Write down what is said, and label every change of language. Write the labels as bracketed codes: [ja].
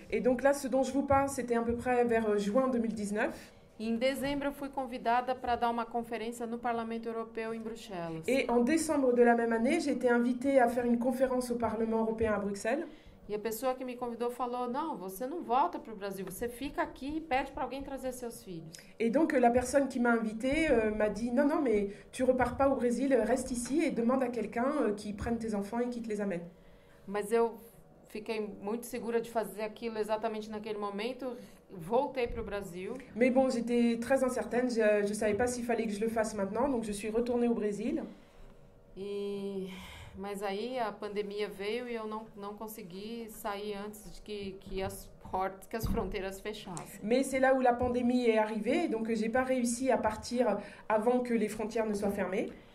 [fr] Et donc là, ce dont je vous parle, c'était à peu près vers juin 2019. [pt] E em dezembro, eu fui convidada para dar uma conferência no Parlamento Europeu em Bruxelas. [fr] Et en décembre de la même année, j'ai été invitée à faire une conférence au Parlement européen à Bruxelles. [pt] E a pessoa que me convidou falou, não, você não volta para o Brasil, você fica aqui e pede para alguém trazer seus filhos. [fr] Et donc la personne qui m'a invitée m'a dit, non, mais tu repars pas au Brésil, reste ici et demande à quelqu'un qui prenne tes enfants et qui te les amène. [pt] Mas eu fiquei muito segura de fazer aquilo exatamente naquele momento, voltei para o Brasil. [fr] Mais bon, j'étais très incertaine, je savais pas s'il fallait que je le fasse maintenant, donc je suis retournée au Brésil. [pt] Mas aí a pandemia veio e eu não consegui sair antes de que as fronteiras fechassem. [fr] Mais c'est là où la pandémie est arrivée, donc j'ai pas réussi à partir avant que les frontières ne soient fermées.